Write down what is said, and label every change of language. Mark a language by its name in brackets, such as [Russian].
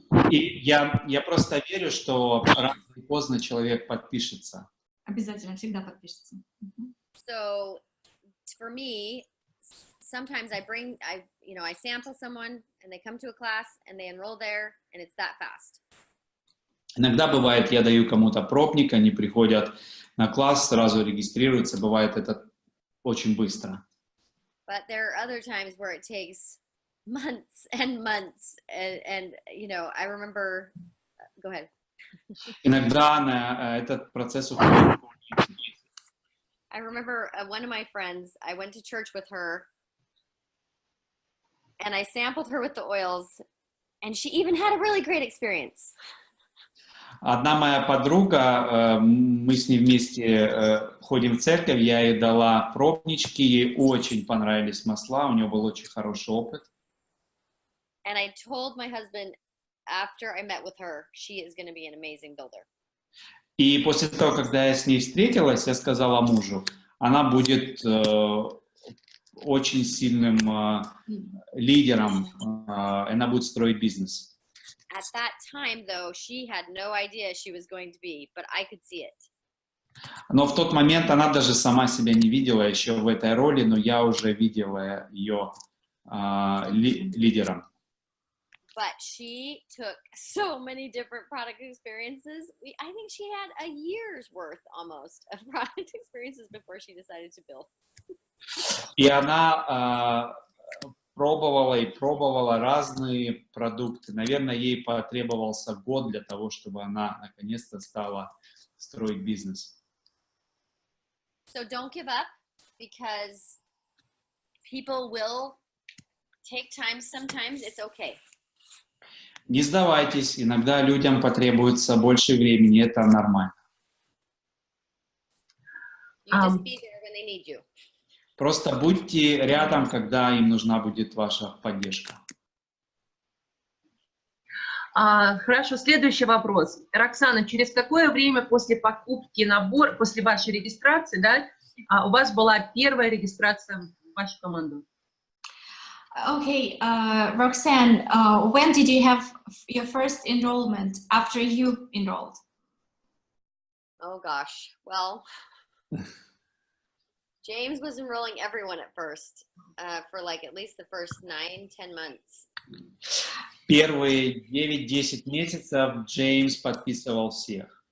[Russian] И я просто верю, что рано или поздно человек подпишется. Обязательно, всегда подпишется. [English] So for me, sometimes I sample someone and they come to a class and they enroll there and it's that fast. [Russian] Иногда бывает, я даю кому-то пробник, они приходят на класс, сразу регистрируются, бывает это очень быстро. [English] But there are other times where it takes months and months, and I remember. Go ahead. [Russian] Иногда на этот процесс уходит. [English] I remember one of my friends, I went to church with her, and I sampled her with the oils, and she even had a really great experience. [Russian] Одна моя подруга, мы с ней вместе ходим в церковь, я ей дала пробнички, ей очень понравились масла, у нее был очень хороший опыт. [English] And I told my husband after I met with her, she is going to be an amazing builder. [Russian] И после того, когда я с ней встретилась, я сказала мужу, она будет очень сильным лидером, она будет строить бизнес. [English] At that time, though, she had no idea she was going to be, but I could see it. [Russian] Но в тот момент она даже сама себя не видела еще в этой роли, но я уже видела ее лидером. [English] But she took so many different product experiences. I think she had a year's worth almost of product experiences before she decided to build. [Russian] И она пробовала разные продукты. Наверное, ей потребовался год для того, чтобы она наконец-то стала строить бизнес. [English] So don't give up, because people will take time sometimes. It's okay. [Russian] Не сдавайтесь, иногда людям потребуется больше времени, это нормально. [English] You just be there when they need you. [Russian] Просто будьте рядом, когда им нужна будет ваша поддержка. Хорошо, следующий вопрос. Роксана, через какое время после покупки набора, после вашей регистрации, да, у вас была первая регистрация в вашу команду? [English] Okay, Roxanne, when did you have your first enrollment after you enrolled? Oh gosh, well, James was enrolling everyone at first for like at least the first 9-10 months. [Russian] Первые 9-10 месяцев Джеймс подписывал всех.